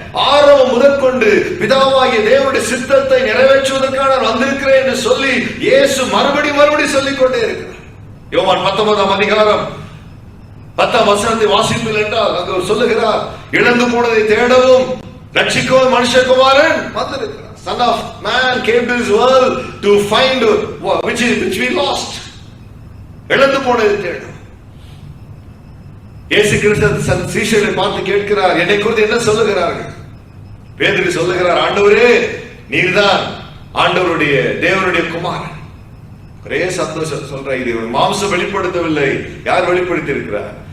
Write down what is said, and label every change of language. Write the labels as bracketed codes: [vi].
[ta] ஆரம்பம் முதற்கொண்டு பிதாவாகிய தேவனுடைய சித்தத்தை நிறைவேற்றுவதற்காக நான் வந்திருக்கிறேன் என்று சொல்லி இயேசு மறுபடி சொல்லிக் கொண்டே இருக்கிறார். யோவான் 19ஆம் அதிகாரம் 10ஆம் வசனத்தை வாசிப்பீர்கள் என்றால் அங்கு சொல்லுகிறார், இழந்து போனதை தேடவும் ரட்சிக்கவும் மனுஷகுமாரன் வந்திருக்கிறார். [en] Son of man came to this world to find which we lost. [ta] இழந்து போனதை தேடும். இயேசு கிறிஸ்து சீஷர்களை பார்த்து கேட்கிறார், என்னை குறித்து என்ன சொல்லுகிறார்கள்? பேதுரு சொல்லுகிறார், ஆண்டவரே நீர்தான் ஆண்டவருடைய தேவனுடைய குமாரன். ஒரே சந்தோஷம் சொல்ற, இது மாம்சம் வெளிப்படுத்தவில்லை. யார் வெளிப்படுத்தி இருக்கிறார்?